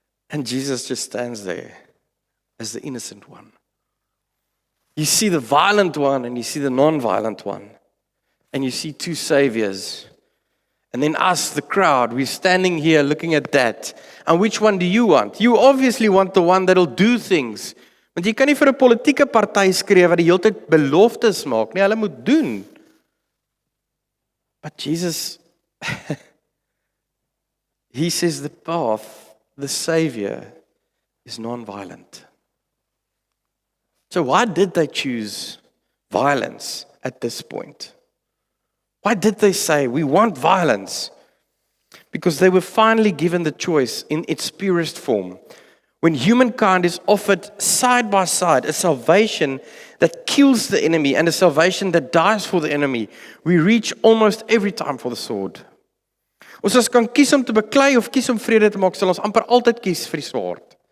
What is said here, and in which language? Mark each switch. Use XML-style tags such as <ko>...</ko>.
<en>And Jesus just stands there as the innocent one. You see the violent one and you see the non-violent one. And you see two saviors. And then us, the crowd, we're standing here looking at that. And which one do you want? You obviously want the one that'll do things.</en> <af>Want jy kan nie vir 'n politieke party skree wat die hele tyd beloftes maak nie. Hulle moet doen.</af> <en>But Jesus, he says the path, the Savior, is non-violent. So why did they choose violence at this point? Why did they say, we want violence? Because they were finally given the choice in its purest form. When humankind is offered side by side a salvation that kills the enemy and a salvation that dies for the enemy, we reach almost every time for the sword.</en> <af>As ons kan kies om te beklei of kies om vrede te maak, sal ons amper altyd kies vir die swaard.</af>